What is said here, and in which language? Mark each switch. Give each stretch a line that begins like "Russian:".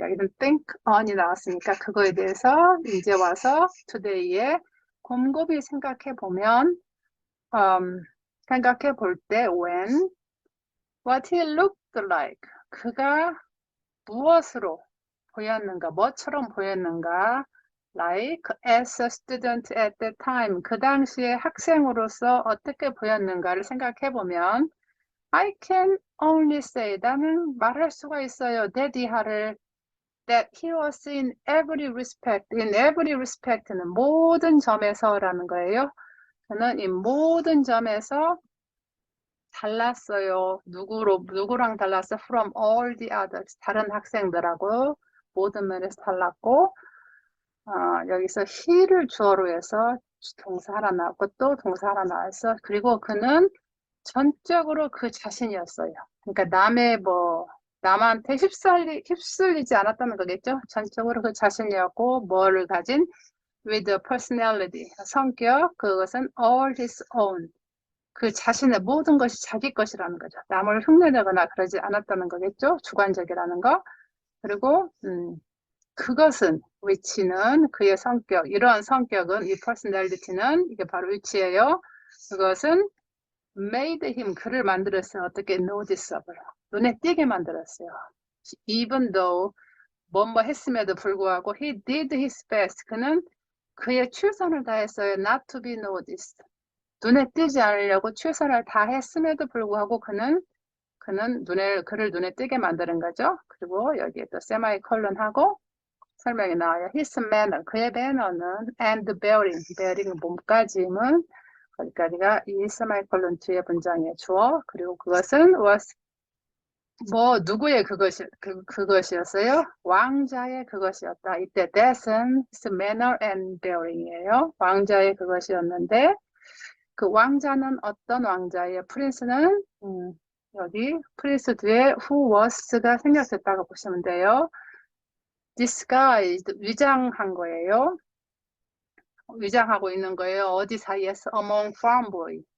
Korean: 여기는
English: think on
Korean: 이 나왔으니까 그거에 대해서 이제 와서
English: today
Korean: 에 곰곰이 생각해 보면 생각해 볼 때
English: when what he looked like
Korean: 그가 무엇으로 보였는가, 뭐처럼 보였는가
English: like as a student at that time
Korean: 그 당시에 학생으로서 어떻게 보였는가를 생각해 보면
English: I can only say
Korean: 나는 말할 수가 있어요.
English: that he was in every respect
Korean: 는 모든 점에서라는 거예요. 저는 이 모든 점에서 달랐어요. 누구랑 달랐어?
English: From all the others.
Korean: 다른 학생들하고 모든 면에서 달랐고 여기서 he를 주어로 해서 동사 하나 나왔고 또 동사 하나 나왔어. 그리고 그는 전적으로 그 자신이었어요. 그러니까 남한테 휩쓸리지 않았다는 거겠죠? 전적으로 그 자신이었고, 뭐를 가진?
English: with a personality,
Korean: 성격, 그것은
English: all his own.
Korean: 그 자신의 모든 것이 자기 것이라는 거죠. 남을 흉내내거나 그러지 않았다는 거겠죠? 주관적이라는 거. 그리고, 그것은, which는 그의 성격, 이러한 성격은, 이 personality는, 이게 바로 which예요. 그것은
English: made him,
Korean: 그를 만들었어요. 어떻게? noticeable. 눈에 띄게 만들었어요.
English: even though,
Korean: 뭐뭐 했음에도 불구하고,
English: he did his best.
Korean: 그는 그의 최선을 다했어요.
English: not to be noticed.
Korean: 눈에 띄지 않으려고 최선을 다했음에도 불구하고 그를 눈에 띄게 만드는 거죠. 그리고 여기에 또 세마이콜론하고 설명이 나와요.
English: His manner,
Korean: 그의 매너는
English: and bearing
Korean: 몸가짐은 거기까지가 이 세마이콜론 뒤에 문장의 주어. 그리고 그것은 was 누구의 그것이었어요? 왕자의 그것이었다. 이때 that은
English: his manner and bearing
Korean: 이에요. 왕자의 그것이었는데 그 왕자는 어떤 왕자예요? 프린스는 여기 프린스 뒤에
English: who was
Korean: 가 생략됐다고 보시면 돼요. disguised, 위장한 거예요. 위장하고 있는 거예요. 어디 사이에서?
English: among farm boy.